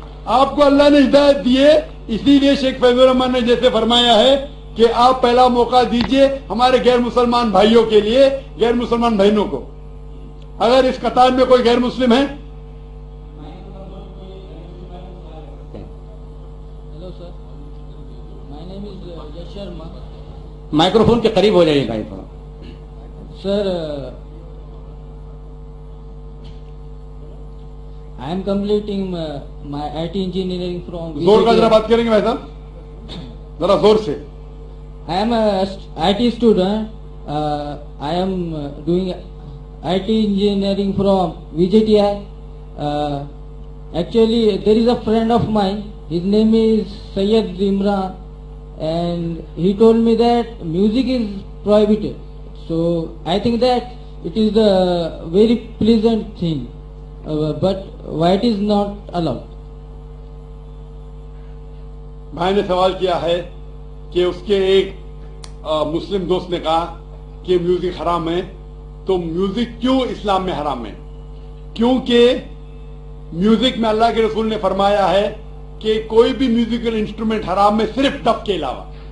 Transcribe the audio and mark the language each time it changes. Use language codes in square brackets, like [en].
[hi] आपको अल्लाह ने हिदायत दी है, इसीलिए शेख फैजुर रहमान ने जैसे फरमाया है कि आप पहला मौका दीजिए हमारे गैर मुसलमान भाइयों के लिए, गैर मुसलमान बहनों को। अगर इस कतार में कोई गैर मुस्लिम है? [en] Hello sir, my name is Yash Sharma. [hi] Microphone के करीब हो जाइए भाई थोड़ा। [en] sir, I am completing my IT engineering from [hi] जोर का जरा बात करेंगे भाई साहब, जरा जोर से। [en] I am a IT student. I am doing IT engineering from VJTI. Actually, there is a friend of mine. His name is Sayyid Imran, and he told me that music is prohibited. So I think that it is a very pleasant thing, but why it is not allowed? [hi] भाई ने सवाल किया है कि उसके एक मुस्लिम दोस्त ने कहा कि म्यूजिक हराम है, तो म्यूजिक क्यों इस्लाम में हराम है? क्योंकि म्यूजिक में अल्लाह के रसूल ने फरमाया है कि कोई भी म्यूजिकल इंस्ट्रूमेंट हराम है, सिर्फ डफ के अलावा।